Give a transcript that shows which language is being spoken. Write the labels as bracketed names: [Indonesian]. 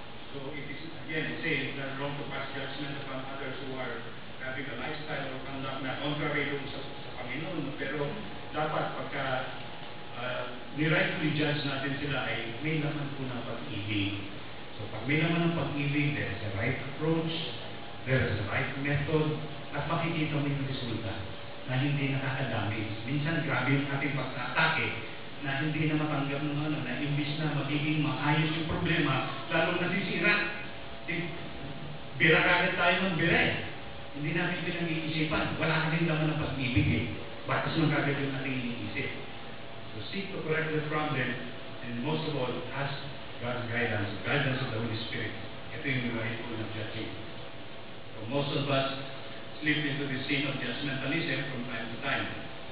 [English] So it is, again, it says that wrong to pass judgment upon others who are having a lifestyle or conduct na contrary [Filipino] doon sa Panginoon. Pero dapat pagka ni-rightly judge natin sila ay may laman po ng pag-ibig. So pag may laman ng pag-ibig, [English] there is a right approach, there is a right method, [Filipino] at makikita mo yung resulta na hindi nakakadamage. Minsan grabe yung ating pagkatake na hindi na matanggap ng na imbis na magiging maayos yung problema, lalong nasisira. Bira kagad tayo ng bira. Hindi natin pinag-iisipan. Wala ka rin naman ng pag-ibig eh. Batas lang kagad yung ating iniisip. [English] So seek to correct the problem, and most of all, ask God's guidance of the Holy Spirit. [Filipino] Ito yung right po ng judging. [English] So most of us slip into the sin of judgmentalism from time to time.